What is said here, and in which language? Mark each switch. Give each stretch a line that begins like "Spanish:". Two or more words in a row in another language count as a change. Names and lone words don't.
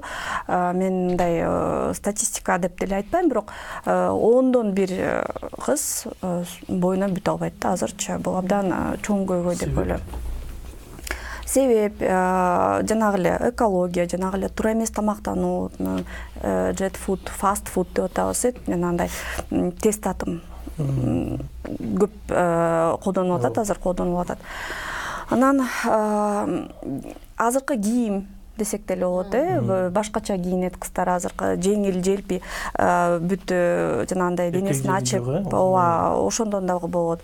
Kyrgyz: Мен мындай статистика деп деле айтпайм, бирок 10дон 1 кыз боюнан бүтө албайт да азырчы. Бул абдан чоң көйгөй деп ойлойм. Себеп жанагы эле экология, жанагы эле туура эмес тамактануу,
English: jet food, fast food
Kyrgyz: деп атабыз, андай тест атым көп колдонулуп атат, азыр колдонулуп атат. Анан азыркы кийим десек деле болот, башкача кийинет кыздар азыркы, жеңил, желпи, бүт жанагындай денесин ачып, ооба, ошондон дагы болот.